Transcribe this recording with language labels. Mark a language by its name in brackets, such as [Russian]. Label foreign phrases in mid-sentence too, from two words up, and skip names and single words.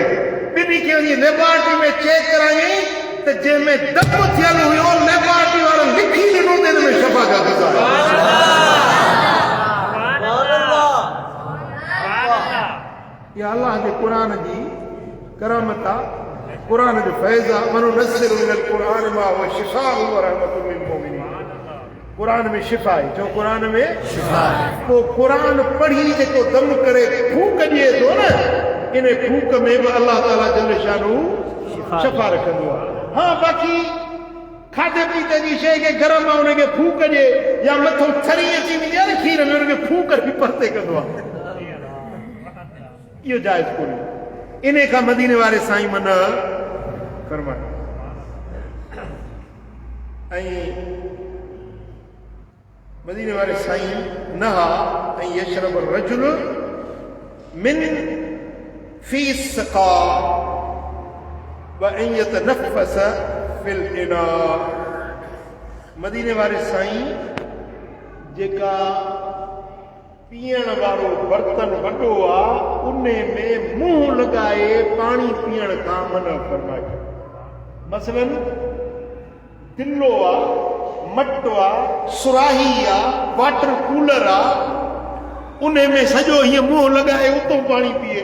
[Sindhi] ॿिन्ही खे वञी लेबोरेटरी में चेक कराई त जंहिंमें दम थियल हुयो, लेबोरेटरी वारो लिखी ॾिनो त हिन में शफ़ा जा गुज़ार। इहा अलाह जे क़ुरान जी करामत आहे, क़ुरान जो फैज़ आहे। [Arabic] وننزل من القرآن ما هو شفاء و رحمة للمؤمنين. [Sindhi] कुरान में शिफ़ा आहे, जो कुरान में शिफ़ा आहे। पोइ कुरान पढ़ी जेको दम करे फूक ॾिए थो न, इन फूक में बि [Arabic] الله تعالى جل شأنه [Sindhi] शफ़ा रखंदो आहे। हाँ, बाक़ी खाधे पीते जी शइ खे गरम आहे उनखे फूक ॾिए, या मथो थरी अची वेंदी आहे न खीर में, उनखे फूक बि परते कंदो आहे, इहो जाइज़ कोन्हे। इन खां मदीने वारे साईं मना फरमाए। ऐं मदीने वारे साईं [Arabic] نهى أن يشرب رجل من في سقاء و أن يتنفس في الإناء. [Sindhi] मदीने वारे साईं जेका पीअण वारो बर्तन वॾो आहे उन में मुंहुं लॻाए पाणी पीअण खां मना फरमाए। मसलन तिल्लो आहे, मटो आहे, सुराही आहे, वाटर कूलर आहे, उन में सॼो हीअं मुंहुं लॻाए उतां पाणी पीए।